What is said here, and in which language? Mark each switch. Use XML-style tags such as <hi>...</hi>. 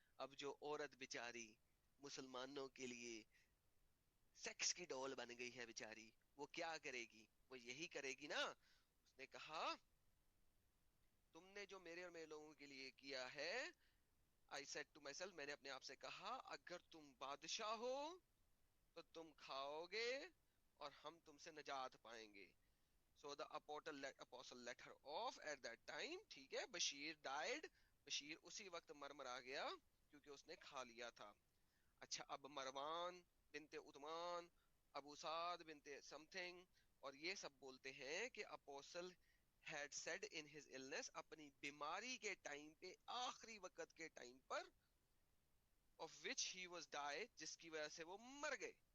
<ur>اب جو عورت بیچاری مسلمانوں کے لیے سیکس کی ڈول بن گئی ہے بیچاری, وہ کیا کرے گی؟ وہ یہی کرے گی نا. اس نے کہا تم نے جو میرے اور میرے لوگوں کے لیے کیا ہے,</ur> <en>I said to myself,</en> <ur>میں نے اپنے آپ سے کہا, اگر تم بادشاہ ہو تو تم کھاؤ گے اور ہم تم سے نجات پائیں گے.</ur> <en>So the apostle let her off at that time.</en> <ur>ٹھیک ہے, بشیر died. بشیر اسی وقت مرا گیا کیونکہ اس نے کھا لیا تھا. اچھا, اب مروان بنت عثمان, ابو سعد بنت something, اور یہ سب بولتے ہیں کہ apostle</ur> <en>had said in his illness,</en> <ur>اپنی بیماری کے ٹائم پہ, آخری وقت کے time per,</ur> <en>of which he was died,</en> <ur>جس کی وجہ سے وہ مر گئے.</ur>